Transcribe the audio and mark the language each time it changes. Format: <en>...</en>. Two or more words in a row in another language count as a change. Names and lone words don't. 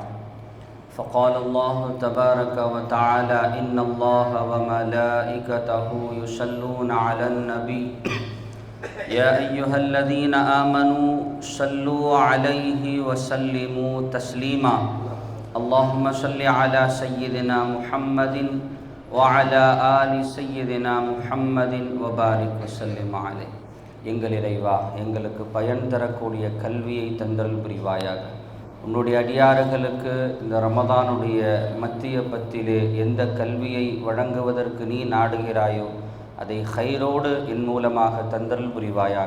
<ar>فقال الله تبارك وتعالى: إن الله وملائكته يصلون على النبي يا أيها الذين آمنوا صلوا عليه وسلموا تسليما. اللهم صل على سيدنا محمد وعلى آل سيدنا محمد وبارك وسلم عليه.</ar> <ta>எங்கள் இறைவா, எங்களுக்கு பயன் தரக்கூடிய கல்வியை தந்தருள் புரிவாயாக. உன்னுடைய அடியார்களுக்கு இந்த ரமதானுடைய மத்திய பத்திலே எந்த கல்வியை வழங்குவதற்கு நீ நாடுகிறாயோ அதை ஹைரோடு என் மூலமாக தந்தருள் புரிவாயாக.</ta>